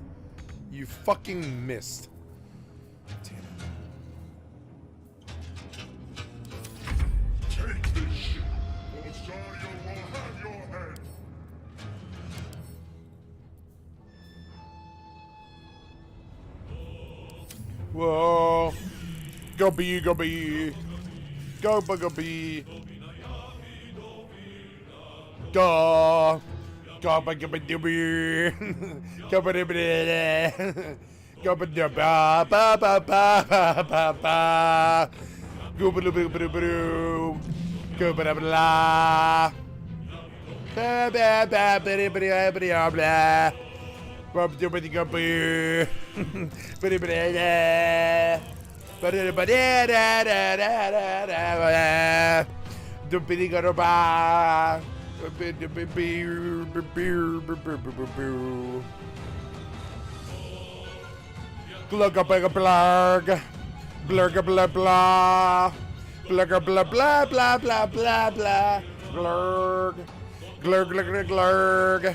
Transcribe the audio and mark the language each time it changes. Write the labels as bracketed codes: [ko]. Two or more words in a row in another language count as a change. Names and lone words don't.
[en] You fucking missed. Damn it. Take this shit, or Zarya will have your head. Whoa. Go bee, go bee. Go bugger bee. Go. Go bugger bee. Go bugger bee. Go bugger ba ba ba ba ba ba ba. Go boo boo boo boo. Go ba blah. Ba ba ba ba ba ba ba. Bob do go boo. Ba ba da. Ba ba da da da da da. Do be go ba. Glug a bug a blurg. Blurg a blah blah. Blurg a blah blah blah blah blah blah. Glurg. Glurg glurg glurg.